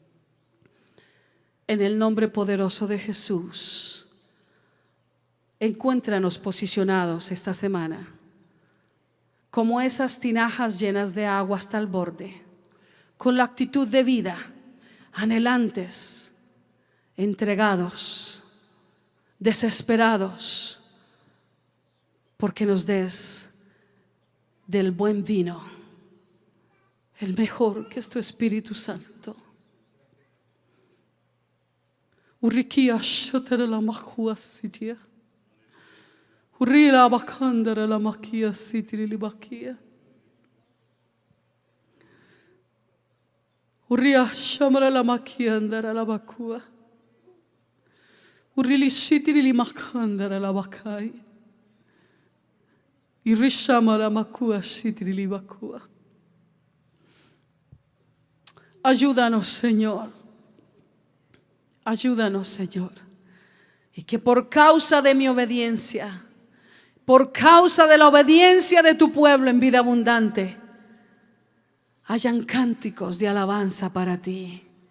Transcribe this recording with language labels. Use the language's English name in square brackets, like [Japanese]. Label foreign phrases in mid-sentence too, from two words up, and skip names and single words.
[Spanish] En el nombre poderoso de Jesús, encuéntranos posicionados esta semana como esas tinajas llenas de agua hasta el borde, con la actitud de vida, anhelantes, entregados, desesperados, porque nos des del buen vino, el mejor, que es tu Espíritu Santo. Urikia shotara la mahua sitia. Urila bakandara la makia sitiri libakia. Uria shamara la makia andara la bakua. Urili sitiri li makandara la bakai. Irishama la makua sitiri li bakua. Ayúdanos, Señor. Ayúdanos, Señor. Y que por causa de mi obediencia, por causa de la obediencia de tu pueblo en Vida Abundante, hayan cánticos de alabanza para ti.